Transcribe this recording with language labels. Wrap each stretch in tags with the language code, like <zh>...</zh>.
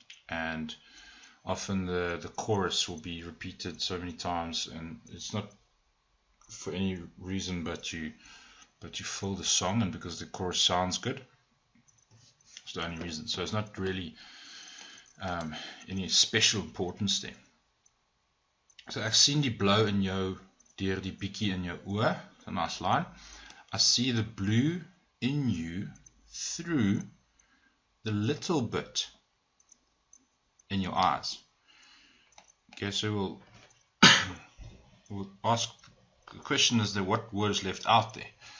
<en>And often the chorus will be repeated so many times, and it's not for any reason but you fill the song, and because the chorus sounds good. It's the only reason. So it's not really any special importance there.</en> <af>So ek sien die blou in jou deur die bietjie in jou oë.</af> <en>It's a nice line. I see the blue in you through the little bit in your eyes. Okay, so we'll ask, the question is there, what word is left out there?</en>